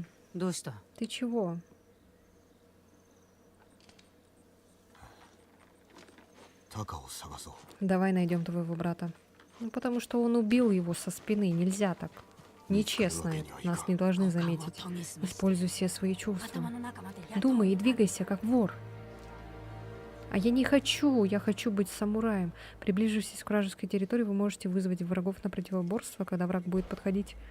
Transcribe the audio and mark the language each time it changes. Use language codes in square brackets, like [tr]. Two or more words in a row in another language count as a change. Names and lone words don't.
[ja] どうした？ [ru] ты чего? [ja] タカを探そう。 [ru] Давай найдем твоего брата. Ну, потому что он убил его со спины. Нельзя так. Нечестно. Нас не должны заметить. Используй все свои чувства. Думай и двигайся, как вор. А я не хочу. Я хочу быть самураем. Приближившись к вражеской территории, вы можете вызвать врагов на противоборство, когда враг будет подходить.